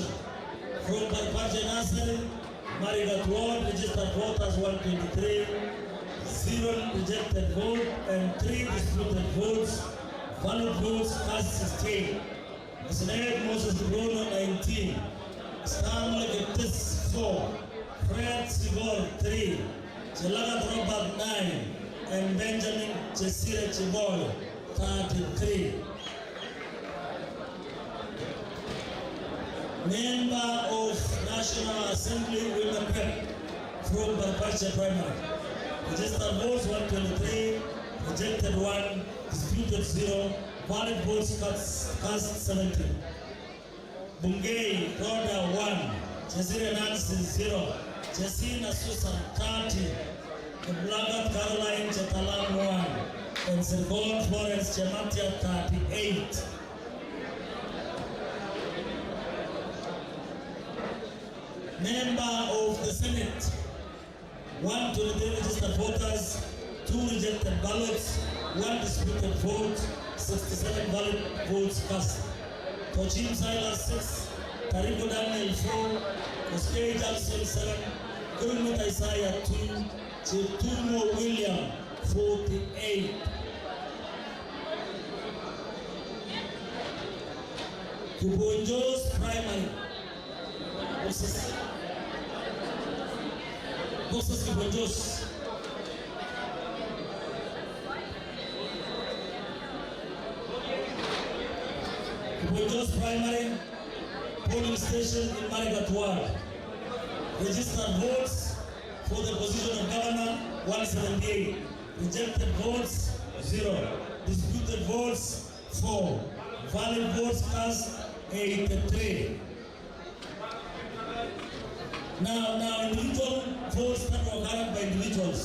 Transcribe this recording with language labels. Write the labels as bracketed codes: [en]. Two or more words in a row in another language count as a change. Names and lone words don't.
[en] From Parparche Nasari, Marikatwa, registered voters 123, 0 rejected vote, and 3 disputed votes. Valid votes cast 16. Senate Moses Bruno 19, Stanley Geptis 4, Fred Sigor 3, Chelagat Robert 9, and Benjamin Chesire Chiboy 33. Member of National Assembly Women Rep from Parparche Primary. Registered votes 123, rejected 1, disputed 0, valid votes cast 70. Bungei Roda 1, Chesire Nancy 0, Chesina Susan 30, Blagat Caroline Chetalam 1, and Sergon Florence Chematia 38. Member of the Senate, 123 registered voters, 2 rejected ballots, 1 disputed vote, 67 valid votes cast. Tochim Silas 6, Karibu Daniel 4, Koskei Jackson 7, Gurmut Isaiah 2, Chitumo William 48. Kubonjo's primary. Boxes Kubonjo's. Kubonjo's primary polling station in Marikatwa. Registered votes for the position of governor 178. Rejected votes 0. Disputed votes 4. Valid votes cast 83. Now individual votes that were carried by individuals.